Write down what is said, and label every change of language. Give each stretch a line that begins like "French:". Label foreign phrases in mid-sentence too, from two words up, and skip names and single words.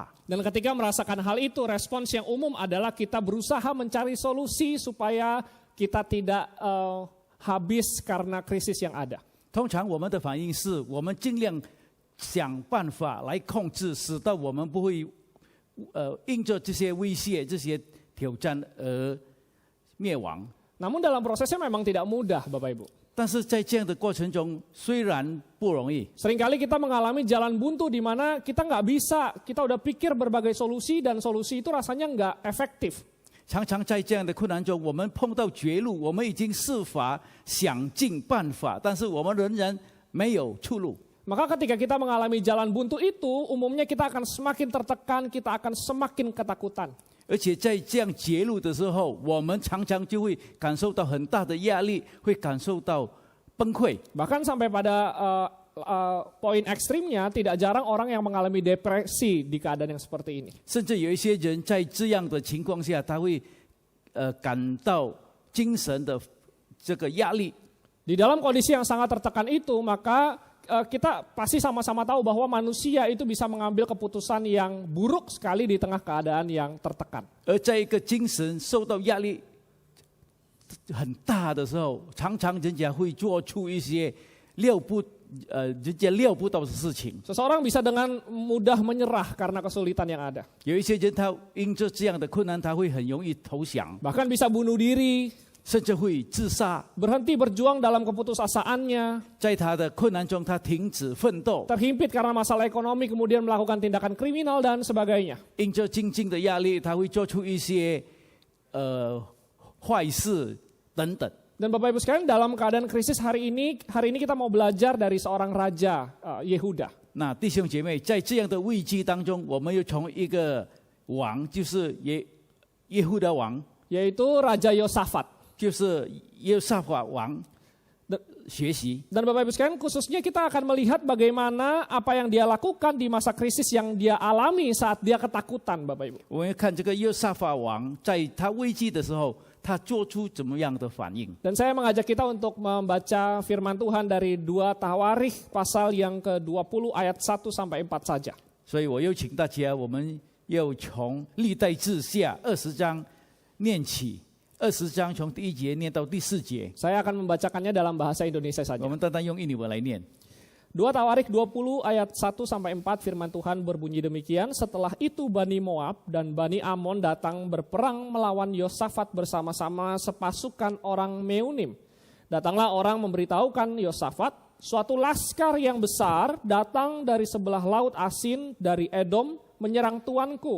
Indonesian: Dan ketika merasakan hal itu, respons yang umum adalah kita berusaha mencari solusi supaya kita tidak habis karena krisis yang ada.
Chinese: 通常我们的反应是我们尽量想办法来控制，使到我们不会因着这些威胁、这些挑战而灭亡。
Indonesian: Namun dalam prosesnya memang tidak mudah, Bapak Ibu.
Chinese: 但是在这样的过程中，虽然不容易，
Indonesian: Seringkali kita mengalami jalan buntu di mana kita nggak bisa, kita udah pikir berbagai solusi dan solusi itu rasanya nggak efektif.
Chinese: 常常在这样的困难中，我们碰到绝路，我们已经设法想尽办法，但是我们仍然没有出路。
Indonesian: Maka ketika kita mengalami jalan buntu itu, umumnya kita akan semakin tertekan, kita akan semakin ketakutan.
Chinese: 而且在这样绝路的时候，我们常常就会感受到很大的压力，会感受到崩溃。
Indonesian: Bahkan sampai pada poin ekstrimnya, tidak jarang orang yang mengalami depresi di keadaan yang seperti ini.
Chinese: 甚至有一些人在这样的情况下，他会感到精神的这个压力。
Indonesian: Di dalam kondisi yang sangat tertekan itu, maka kita pasti sama-sama tahu bahwa manusia itu bisa mengambil keputusan yang buruk sekali di tengah keadaan yang tertekan.
Chinese: 而在一个精神受到压力很大的时候，常常人家会做出一些人家料不到的事情。
Indonesian: Seseorang bisa dengan mudah menyerah karena kesulitan yang ada.
Chinese: 有一些人他因着这样的困难，他会很容易投降，
Indonesian: Bahkan bisa bunuh diri,
Chinese: 甚至会自杀。
Indonesian: berhenti berjuang dalam keputusasaannya,
Chinese: 在他的困难中，他停止奋斗，
Indonesian: terhimpit karena masalah ekonomi, kemudian melakukan tindakan kriminal dan sebagainya.
Chinese: 因着经济的压力，他会做出一些坏事等等。
Indonesian: Dan Bapak Ibu sekalian, dalam keadaan krisis hari ini kita mau belajar dari seorang raja Yehuda.
Chinese: 那弟兄姐妹，在这样的危机当中，我们又从一个王，就是耶户的王，
Indonesian: Yaitu Raja Yosafat.
Chinese: 就是耶撒法王学习。
Indonesian: Dan Bapak Ibu sekalian, khususnya kita akan melihat bagaimana apa yang dia lakukan di masa krisis yang dia alami saat dia ketakutan, Bapak Ibu.
Chinese: 我们看这个耶撒法王，在他危机的时候，他做出怎么样的反应？
Indonesian: Dan saya mengajak kita untuk membaca firman Tuhan dari 2 Tawarikh pasal yang ke-20 ayat 1 sampai 4 saja.
Chinese: 所以我有请大家，我们要从历代志下20章念起。 20章从第1节念到第4节，
Indonesian: Saya akan membacakannya dalam bahasa Indonesia
Chinese: 我
Indonesian: saja.
Chinese: 们单单用印尼文来念。
Indonesian: 2 Tawarik 20 ayat 1-4 firman Tuhan berbunyi demikian. Setelah itu Bani Moab dan Bani Amon datang berperang melawan Yosafat bersama-sama sepasukan orang Meunim. Datanglah orang memberitahukan Yosafat, suatu laskar yang besar datang dari sebelah laut Asin dari Edom menyerang tuanku.